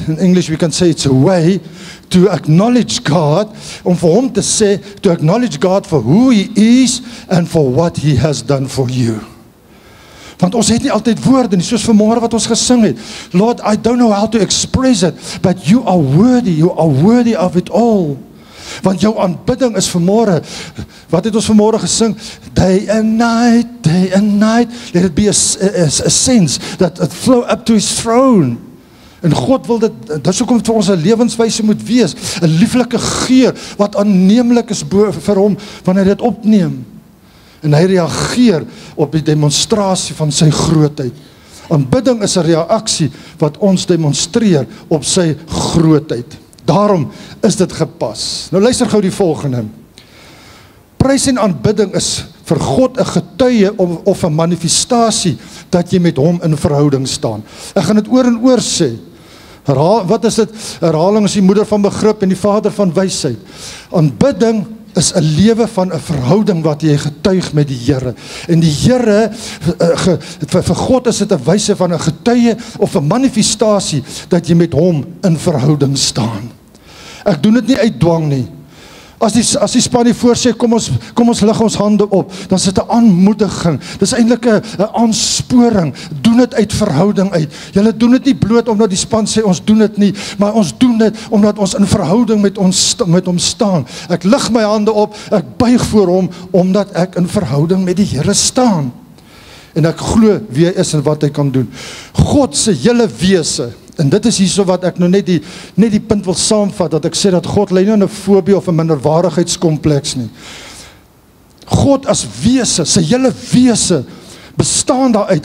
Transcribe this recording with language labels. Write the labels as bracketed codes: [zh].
[en] In English we can say it's a way to acknowledge God, [af] om vir hom te sê, [en] to acknowledge God for who he is and for what he has done for you. [af] Want ons het nie altyd woorde nie, soos vanmôre wat ons gesing het. [en] Lord, I don't know how to express it, but you are worthy of it all. [af] Want jou aanbidding is vanmôre, wat het ons vanmôre gesing? [en] Day and night, let it be a sense that it flow up to his throne. [af] En God wil dit is hoekom vir ons 'n lewenswyse moet wees, 'n lieflike geur, wat aanneemlik is vir hom, wanneer hy dit opneem. En hy reageer op die demonstrasie van sy grootheid. Aanbidding is 'n reaksie wat ons demonstreer op sy grootheid. Daarom is dit gepas. Nou luister gou die volgende. Prys en aanbidding is vir God 'n getuie of 'n manifestasie dat jy met hom in verhouding staan. Ek gaan dit oor en oor sê. Wat is dit? Herhaling is die moeder van begrip en die vader van wysheid. Aanbidding is 'n lewe van 'n verhouding wat jy getuig met die Here. En die Here, vir God is dit 'n wyse van 'n getuie of 'n manifestasie dat jy met hom in verhouding staan. Ek doen dit nie uit dwang nie. As die span die voor sê, kom ons lig ons hande op, dan is dit 'n aanmoediging. Dis eintlik 'n aansporing. Doen dit uit verhouding uit. Julle doen dit nie bloot omdat die span sê ons doen dit nie, maar ons doen dit omdat ons in verhouding met hom staan. Ek lig my hande op, ek buig voor hom omdat ek in verhouding met die Here staan. En ek glo wie hy is en wat hy kan doen. God se hele wese. En dit is hierso wat ek nou net die punt wil saamvat, dat ek sê dat God lei nie aan 'n fobie of 'n minderwaardigheidskompleks nie. God as wese, sy hele wese bestaan daaruit.